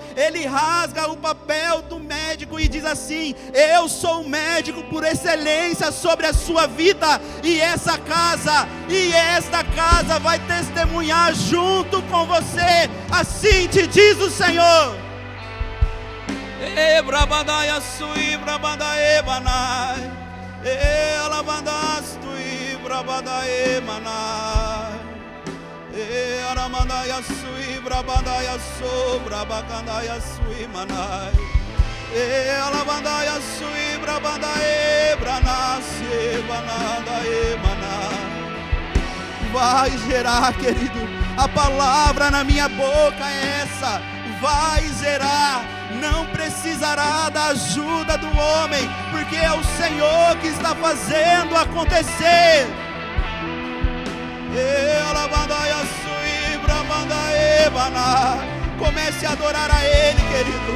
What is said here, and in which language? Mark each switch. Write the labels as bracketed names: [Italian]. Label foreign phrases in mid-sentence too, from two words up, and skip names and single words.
[Portuguese] Ele rasga o papel do médico e diz assim: eu sou o médico por excelência sobre a sua vida, e esta casa vai testemunhar junto com você. Assim te diz o Senhor. Brabandaya sui brabadae banai, alabandastui brabadae manai, aramandaya sui brabandaya so brabacandaya sui manai, alabandaya sui brabadae branase banadae manai. Vai gerar, querido. A palavra na minha boca é essa: vai zerar, não precisará da ajuda do homem, porque é o Senhor que está fazendo acontecer. Comece a adorar a Ele, querido.